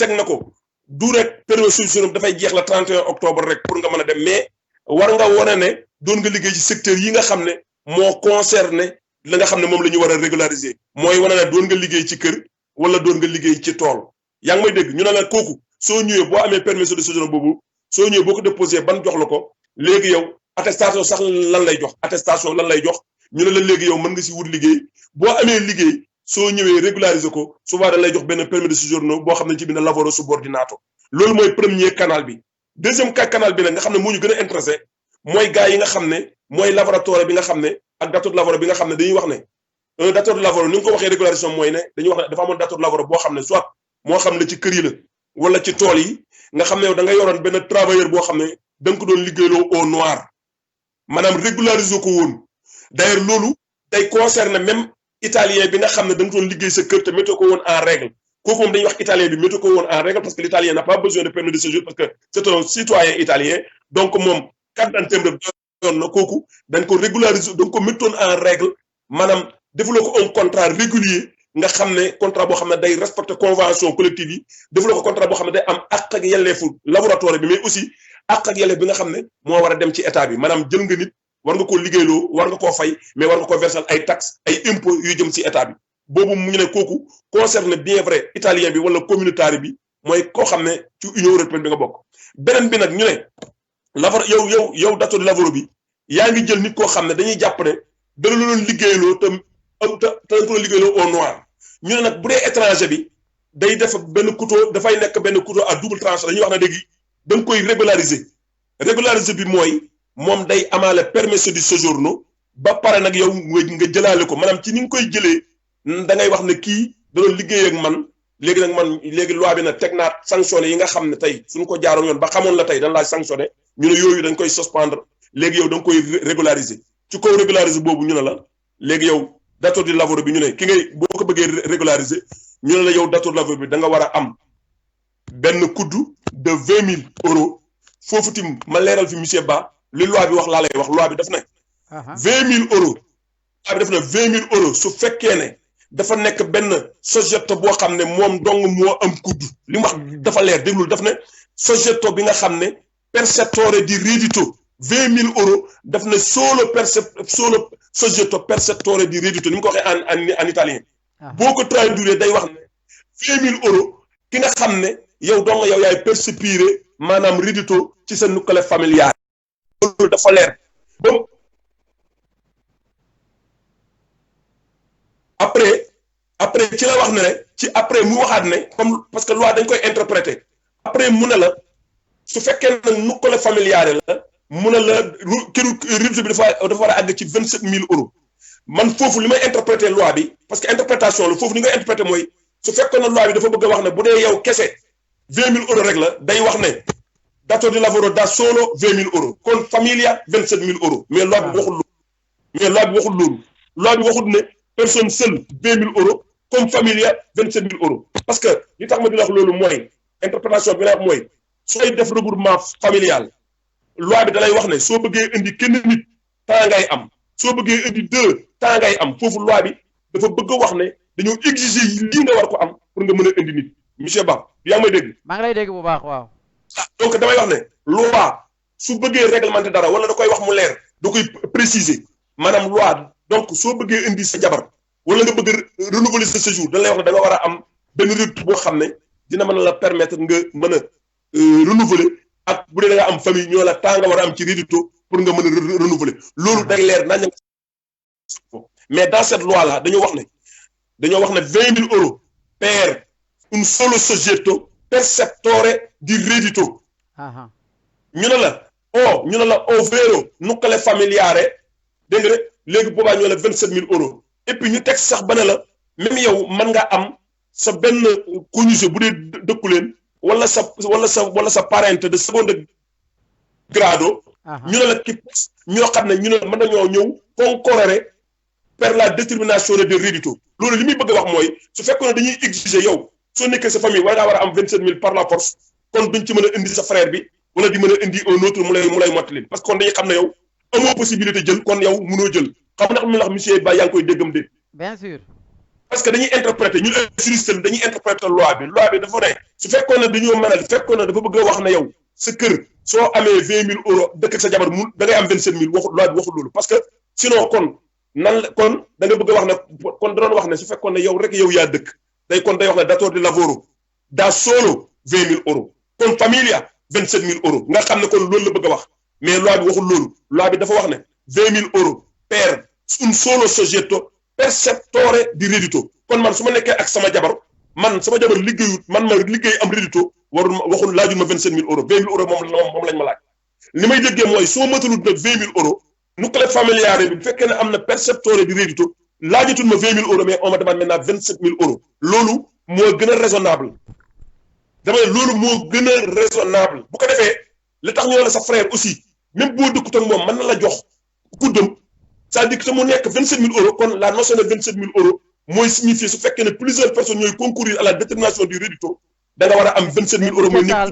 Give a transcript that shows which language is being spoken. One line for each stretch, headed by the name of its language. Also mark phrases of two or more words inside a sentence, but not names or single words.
Wolof: teg na ko du rek
French: permis de séjour
Wolof: dafay jeex la 31 octobre rek pour nga mën a dem mais war nga wane ne doon nga liggéey ci secteur yi nga xam ne moo concerné la nga xam ne moom la ñu war a régulariser mooy wane ne doon nga liggéey ci kër wala doon nga liggéey ci tool yaa ngi may dégg ñu ne la kooku soo ñëwee boo amee
French: permis de séjour
Wolof: boobu soo ñëwee boo ko déposé ban jox la ko léegi yow attestation sax lan lay jox ñu ne la léegi yow mën nga si wut liggéey boo amee liggéey soo ñëwee régulariser ko souvent dañ lay jox benn
French: permis de séjour
Wolof: boo xam ne ci biir
Italian: lavoro subordinato
Wolof: loolu mooy
French: premier canal
Wolof: bi.
French: deuxième canal
Wolof: bi nag nga xam ne moo ñu gën a intéressé mooy gars yi nga xam ne mooy laboratoire bi nga xam ne ak
Italian: datteur de lavoro
Wolof: bi nga xam ne dañuy wax ne un
Italian: datteur de lavoro
Wolof: ni nga ko waxee régularisation mooy ne dañuy wax ne dafa amoon
Italian: datteur de lavoro
Wolof: boo xam ne soit moo xam ne ci kër yi la wala ci tool yi nga xam ne yow da nga yoroon benn travailleur boo xam ne da nga ko doon liggéeyloo
French: au noir
Wolof: maanaam régulariser ko woon d'ailleurs loolu day concerner
French: même italien
Wolof: bi nga xam ne da nga doon liggéey sa kër te météo ko woon
French: en règle
Wolof: kooku moom dañuy wax italien bi météo ko woon
French: en règle parce que l'italien n'a pas besoin de permis de séjour parce que c'est un citoyen italien donc
Wolof: moom
French: carte d'identité
Wolof: doon na kooku dañ ko régulariser dañ ko mettoon
French: en règle
Wolof: maanaam defuloo ko
French: un contrat régulier
Wolof: nga xam ne contrat boo xam ne day respecter
French: convention collective
Wolof: yi defuloo ko contrat boo xam ne day am àq ak yelleefu laboratoire bi
French: mais aussi
Wolof: àq ak yelleef bi nga xam ne moo war a dem ci état bi maanaam jël nga nit war nga koo liggéeyloo war nga koo fay mais war nga koo versal ay taxes ay impôts yu jëm ci état bi boobu mu ñu ne kooku
French: concerne bien vrai italien
Wolof: bi wala communautaire bi mooy koo xam ne ci
French: union européenne
Wolof: bi nga bokk beneen bi nag ñu ne lavoro yow
Italian: datore di lavoro
Wolof: bi yaa ngi jël nit koo xam ne dañuy jàpp ne dana la doon liggéeyloo te dañ ko doon liggéeyloo
French: au noir
Wolof: ñu ne nag bu dee étranger bi day def benn couteau dafay nekk benn
French: couteau à double tranchant
Wolof: dañuy wax ne léegi da nga koy régulariser bi mooy moom day amaale
French: permis de séjour
Wolof: ba pare nag yow nga jëlaale ko maanaam ci ni nga koy jëlee da ngay wax ne kii da doon liggéey ak man léegi nag man léegi loi bi nag teg naa sanctionné yi nga xam ne tey suñu ko jaaroon yoon ba xamoon la tey dañ laa sanctionné ñu ne yooyu dañ koy suspendre léegi yow da nga koy régulariser ci kaw régulariser boobu ñu ne la léegi yow
Italian: datore di lavoro
Wolof: bi ñu ne ki ngay boo ko bëggee régulariser ñu ne la yow
Italian: datore di lavoro
Wolof: bi da nga war a am benn kuddu de 20 000 euros foofu tim ma leeral fi monsieur Ba li loi bi wax laa lay wax loi bi daf ne 20 000 euros loi bi daf ne 20 000 euros su fekkee ne dafa nekk benn soggetto boo xam ne moom dong moo am kuddu li mu wax dafa leer déglul daf ne soggetto bi nga xam ne
Italian: percettore di reddito
Wolof: 20 000 euros daf ne
Italian: solo soggetto percettore di reddito
Wolof: ni mu ko waxee
French: en italien
Wolof: boo ko traduire day wax ne 20 000 euros ki nga xam ne yow dong yow yaay percepire maanaam reddito ci sa
French: nucléaire familial
Wolof: loolu dafa leer ba après ci la wax ne ci après mu waxaat ne
French: comme parce que
Wolof: loi dañ koy interpréter après mu ne la su fekkee ne
French: nucléaire familial
Wolof: la mu ne la këru reddito bi dafa war a àgg ci 27 000 euros man foofu li may interpréter loi bi
French: parce que interprétation
Wolof: la foofu li ngay interpréter mooy su fekkoon ne loi bi dafa bëgg a wax ne bu dee yow kese 20 000 euros rek la day wax ne
Italian: datore di lavoro da solo
Wolof: 20 000 euros kon familia 27 000 euros mais loi bi waxul loolu loi bi waxul ne
French: personne seule
Wolof: 20 000 euros comme familia 27 000 euros
French: parce que
Wolof: li tax ma di wax loolu mooy interprétation bi la wax mooy sooy def
French: regroupement familial
Wolof: loi bi dalay wax ne soo bëggee indi kenn nit temps ngay am soo bëggee indi 2 temps ngay am foofu loi bi dafa bëgg a wax ne dañoo exiger lii nga war ko am pour nga mën a indi nit monsieur Ba yaa ngi may dégg. maa ngi lay dégg bu baax waaw. donc damay wax ne loi su bëggee réglementer dara wala da koy wax mu leer da koy préciser maanaam loi donc soo bëggee indi sa jabar wala nga bëgg renouveler sa séjour dañ lay wax ne da nga war a am benn rythme boo xam ne dina mën a la permettre nga mën a renouveler ak bu dee da nga am famille ñoo la temps nga war a am ci reddito pour nga mën a renouveler loolu day leer nañ
French: mais dans cette loi là
Wolof: dañoo wax ne 20 000 euros
Italian: per un solo soggetto percettore di reddito
Wolof: ñu ne la
Italian: ovvero nucléaire familiare
Wolof: dégg nga léegi boobaa ñoo la 27 000 euros
French: et puis
Wolof: ñu teg sax ba ne
French: la même
Wolof: yow mën nga am sa benn conjugué bu dee dëkku leen wala sa
Italian: parente de seconde grado
Wolof: ñu ne la ki ñoo xam ne ñu ne mën nañoo ñëw
Italian: concorrere per la détermination de reddito
Wolof: loolu li muy bëgg a wax mooy su fekkoon ne dañuy exiger yow soo nekkee sa famille war ngaa war a am 27 000
French: par la force
Wolof: kon duñ ci mën a indi sa frère bi wala di mën a indi
French: un autre
Wolof: mu lay mottali
French: parce que
Wolof: kon dañuy xam ne yow amoo possibilité jël kon yow mënoo jël xam ndax mi ndax monsieur Ba yaa ngi koy déggam de.
French: bien sûr. parce que
Wolof: dañuy interpréter ñun juriste dañuy interpréter loi bi dafa ne su fekkoon ne dañoo mënal fekkoon ne dafa bëgg a wax ne yow sa kër soo amee 20 000 euros dëkk ak sa jabar mu da ngay am 27 000 waxu loi bi waxul loolu
French: parce que sinon
Wolof: kon kon da nga bëgg a wax ne kon da doon wax ne su fekkoon ne yow rek yow yaa dëkk day kon day wax ne
Italian: datore di lavoro da solo
Wolof: 20 000 euros kon familia 27 000 euros nga xam ne kon loolu la bëgg a wax mais loi bi waxul loolu loi bi dafa wax ne 20 000 euros
Italian: per un solo soggetto percettore di reddito
Wolof: kon man su ma nekkee ak sama jabar liggéeyut man ma liggéey am reddito waxul laajul ma 27 000 euros 20 000 euros moom lañ ma laaj li may déggee mooy soo matalut nag 20 000 euros
Italian: nucléaire familiare
Wolof: bi bu fekkee ne am na
Italian: percettore di reddito
Wolof: laajatul ma 20 000 euros
French: mais on me demande maintenant 27 000 euros
Wolof: loolu moo gën a raisonnable dama ne loolu moo gën a raisonnable bu ko defee li tax ñu ne la sa frère aussi même boo dëkkut ak moom mën na la jox kuddam
French: c'est-à-dire que
Wolof: te mu nekk 27 000 euros kon
French: la notion de
Wolof: 27 000 euros mooy signifier su fekkee ne
French: plusieurs personnes
Wolof: ñooy
French: concourir à la détermination du rédito
Wolof: da nga war a am 27 000 euros mooy nekk